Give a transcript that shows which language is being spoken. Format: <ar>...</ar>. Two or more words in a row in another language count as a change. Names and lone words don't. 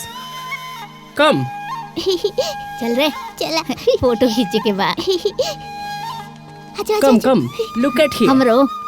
<en>Come.</en> <bho>चल रे चला फोटो खींचे के बाद।</bho> <en>Come, come. Look at here.</en> <bho>हमरो</bho>